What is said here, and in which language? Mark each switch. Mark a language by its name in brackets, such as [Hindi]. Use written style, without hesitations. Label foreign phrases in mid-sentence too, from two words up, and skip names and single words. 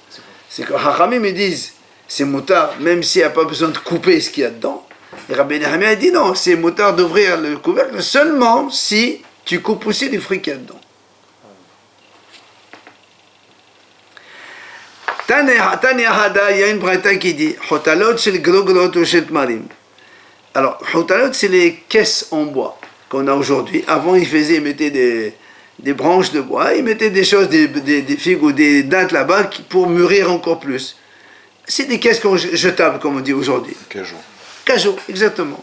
[French] C'est que Hachamim ils disent c'est moutard, même s'il n'y a pas besoin de couper ce qu'il y a dedans. Et Rabbi Nehemiah dit non, c'est moutard d'ouvrir le couvercle seulement si tu coupes aussi les fruits qu'il y a dedans. [Aramaic] תניא חדא, [French] il y a une braïta qui dit [Hebrew] חותלות של גרוגרות [French] ou [Hebrew] של תמרים. [French] Alors, Hotalot, c'est les caisses en bois qu'on a aujourd'hui. Avant, ils mettaient des branches de bois, ils mettaient des choses, des figues ou des dattes là-bas pour mûrir encore plus. C'est des caisses jetables, comme on dit aujourd'hui. Cajou. Cajou, exactement.